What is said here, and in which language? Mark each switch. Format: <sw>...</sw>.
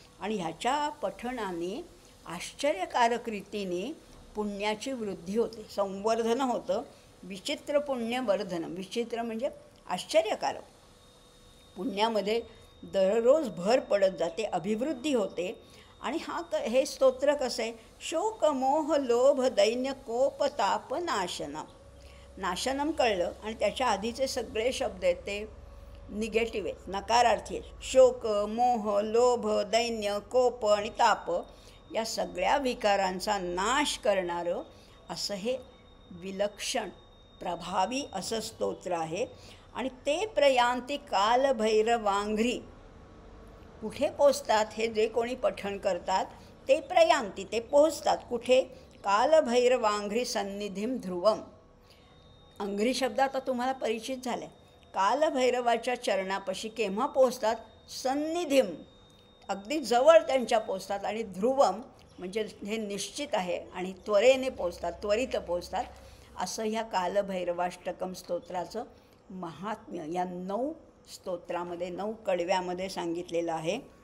<mr>आणि ह्याच्या पठणाने आश्चर्यकारक रीतीने पुण्याची वृद्धी होते, संवर्धन होतं.</mr> <sa>विचित्र पुण्यवर्धनम.</sa> <mr>विचित्र म्हणजे आश्चर्यकारक. पुण्यामध्ये दररोज भर पडत जाते, अभिवृद्धी होते. आणि हे स्तोत्र कसं आहे?</mr> <sa>शोक मोह लोभ दैन्य कोप ताप नाशनम.</sa> <mr>नाशनम कळलं आणि त्याच्या आधीचे सगळे शब्द आहेत ते निगेटिव्ह आहेत, नकारार्थी आहेत. शोक, मोह, लोभ, दैन्य, कोप आणि ताप या सगळ्या विकारांचा नाश करणारं असं हे विलक्षण प्रभावी असं स्तोत्र आहे. आणि</mr> <sa>ते प्रयांती कालभैरवांघ्री.</sa> <mr>कुठे पोचतात हे जे कोणी पठण करतात? ते प्रयांती, ते पोचतात कुठे?</mr> <sa>कालभैरवांघ्री सन्निधीम ध्रुवम.</sa> <mr>अंघ्री शब्द आता तुम्हाला परिचित झाला आहे. कालभैरवाच्या चरणापाशी केव्हा पोचतात? सन्निधीम, अगदी जवळ त्यांच्या पोचतात. आणि ध्रुवम म्हणजे हे निश्चित आहे आणि त्वरेने पोचतात, त्वरित पोचतात, असं ह्या कालभैरवाष्टकम स्तोत्राचं महात्म्य या 9 स्तोत्रामध्ये 9 कडव्यामध्ये सांगितलेलं आहे.</mr>